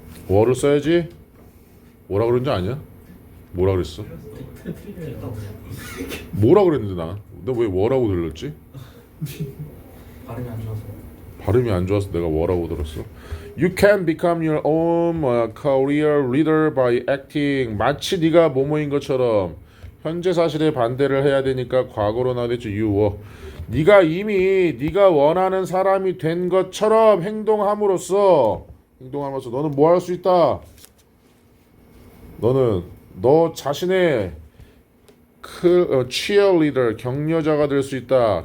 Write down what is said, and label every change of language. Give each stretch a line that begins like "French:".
Korean: were 써야지. 뭐라 그런 줄 아냐? 뭐라 그랬어? 뭐라 그랬는데 나 왜 where라고 들렸지? 발음이 안 좋아서. 발음이 안 좋아서 내가 where라고 들었어.
English: You can become your own career leader by acting.
Korean: 마치 네가 뭐뭐인 것처럼. 현재 사실에 반대를 해야 되니까 과거로 나왔죠.
English: You were.
Korean: 네가 이미 네가 원하는 사람이 된 것처럼 행동함으로써 너는 뭐 할 수 있다? 너는 너 자신의 cheerleader 격려자가 될 수 있다.